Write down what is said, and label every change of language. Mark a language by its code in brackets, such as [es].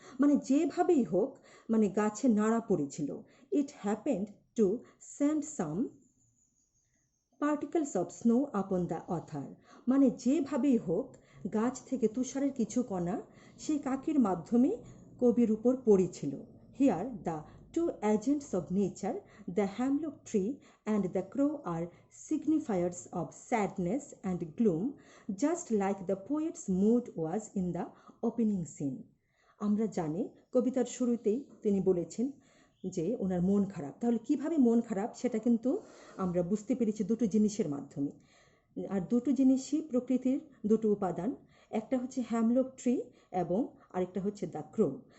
[bn] মানে যেভাবেই হোক, মানে গাছে নাড়া পড়েছিল। [en] it happened to send some particles of snow upon the author, [bn] মানে যেভাবেই হোক গাছ থেকে তুষারের কিছু কণা সেই কাকের মাধ্যমে কবির উপর পড়েছিল। [en] Here the two agents of nature, the hemlock tree and the crow, are signifiers of sadness and gloom, just like the poet's mood was in the opening scene. [bn] আমরা জানি কবিতার শুরুতেই তিনি বলেছেন যে ওনার মন খারাপ। তাহলে কিভাবে মন খারাপ সেটা কিন্তু আমরা বুঝতে পেরেছি দুটো জিনিসের মাধ্যমে। আর দুটো জিনিসই প্রকৃতির দুটো উপাদান, একটা হচ্ছে হ্যামলক ট্রি এবং আরেকটা হচ্ছে দ্য ক্রো।